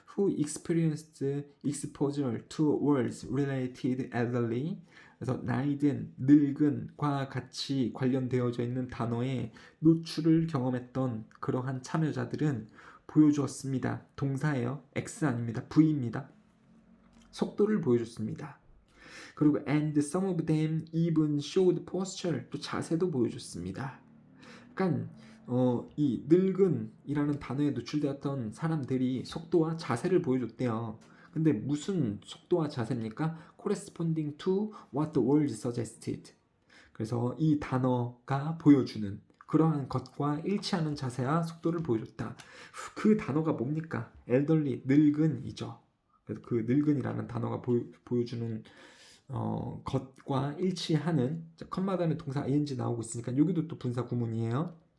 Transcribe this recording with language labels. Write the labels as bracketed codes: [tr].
[en] Who experienced exposure to words related elderly [ko] 그래서 나이든 늙은과 같이 관련되어져 있는 단어에 노출을 경험했던 그러한 참여자들은 보여주었습니다. 동사예요. X 아닙니다. V입니다. 속도를 보여줬습니다. 그리고 [en] and some of them even showed posture [ko] 또 자세도 보여줬습니다. 그러니까 이 늙은이라는 단어에 노출되었던 사람들이 속도와 자세를 보여줬대요. 근데 무슨 속도와 자세입니까? [en] corresponding to what the word suggested. [ko] 그래서 이 단어가 보여주는 그러한 것과 일치하는 자세와 속도를 보여줬다. 그 단어가 뭡니까? elderly, 늙은이죠. 그래서 그 늙은이라는 단어가 보여주는 것과 일치하는 컴마 다음에 동사 ing 나오고 있으니까 여기도 또 분사 구문이에요.